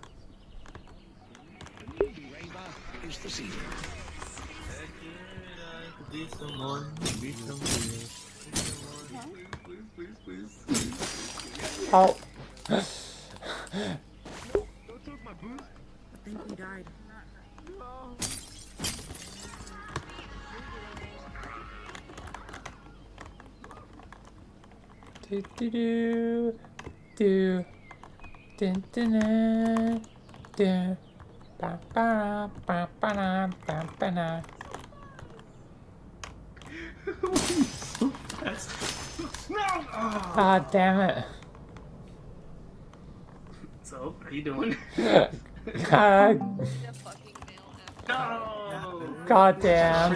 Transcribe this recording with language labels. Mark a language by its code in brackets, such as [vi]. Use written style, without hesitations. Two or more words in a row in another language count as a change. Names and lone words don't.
[en] Is the season. Be someone, be someone. Please. Oh. Don't take my boost. I think he died. Do do do do dun dun dun do ba ba ba ba da ba ba da. Ah, damn it. So, how you doing? God, No! God damn.